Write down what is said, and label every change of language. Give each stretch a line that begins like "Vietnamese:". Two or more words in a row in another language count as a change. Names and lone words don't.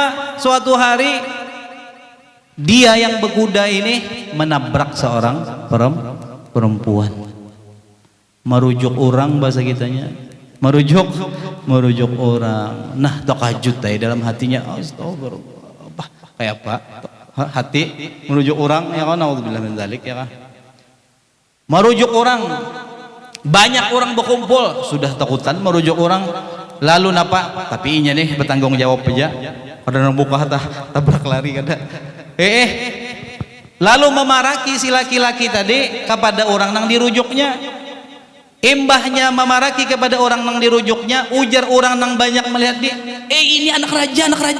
Indonesian: Suatu hari dia yang berkuda ini menabrak seorang perempuan, merujuk orang, bahasa kitanya merujuk orang.
Banjar: Nah, takajud dalam hatinya, astagfirullah, kayak apa hati merujuk orang, ya kan,
Arabic: نعوذ بالله من ذلك,
Banjar: ya kan, merujuk orang. Banyak orang berkumpul, sudah takutan merujuk orang, lalu napa, tapi inya nih bertanggung jawab aja, kada buka tabrak lari kada. Lalu memaraki si laki-laki tadi kepada orang nang dirujuknya. Imbahnya memaraki kepada orang nang dirujuknya, ujar orang nang banyak melihat dia, ini anak raja.